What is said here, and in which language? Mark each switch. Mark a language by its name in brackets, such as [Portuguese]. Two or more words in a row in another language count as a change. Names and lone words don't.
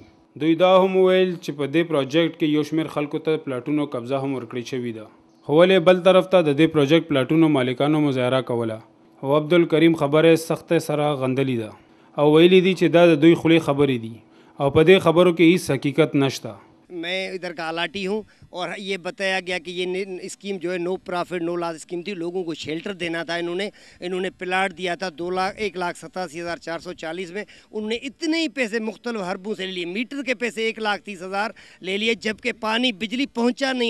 [Pashto] دوی دا هم ویل چې په دې پروژیکټ کې یو شمېر خلکو ته پلاټونو قبضه هم ورکړې شوې ده، خو ولې بل طرف ته د دې پروژیکټ پلاټونو مالکانو مظاهره کوله، او عبدالکریم خبره سخت سره غندلی ده او ویلی دي چې دا د دوی خولي خبرې دي او په دې خبرو کې هیڅ حقیقت نشته. [Urdu] میں ادھر کا الاٹی ہوں اور یہ بتایا گیا کہ یہ سکیم جو ہے [English] no profit no loss scheme [Urdu] تھی، لوگوں کو شیلٹر دینا تھا. انہوں نے پلاٹ دیا تھا 1,87,440 میں، انہوں نے اتنے ہی پیسے مختلف حربوں سے لیے، میٹر کے پیسے 1,30,000 لے لیے، جبکہ پانی بجلی پہنچا نہیں ہے.